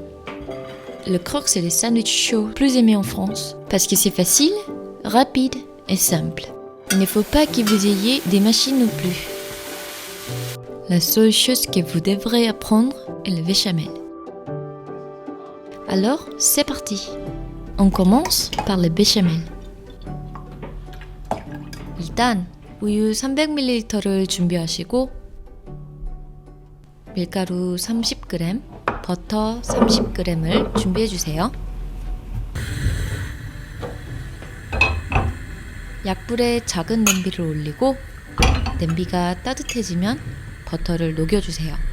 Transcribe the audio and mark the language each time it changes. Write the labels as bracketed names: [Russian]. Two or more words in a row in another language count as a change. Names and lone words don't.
[French] Le croque, c'est les sandwichs chauds plus aimés en France parce que c'est facile, rapide et simple. Il ne faut pas que vous ayez des machines non plus. La seule chose que vous devrez apprendre est le béchamel. Alors, c'est parti. On commence par le béchamel. [Korean] 일단 우유 300ml를 준비하시고 밀가루 30g, 버터 30g을 준비해주세요. 약불에 작은 냄비를 올리고 냄비가 따뜻해지면 버터를 녹여주세요.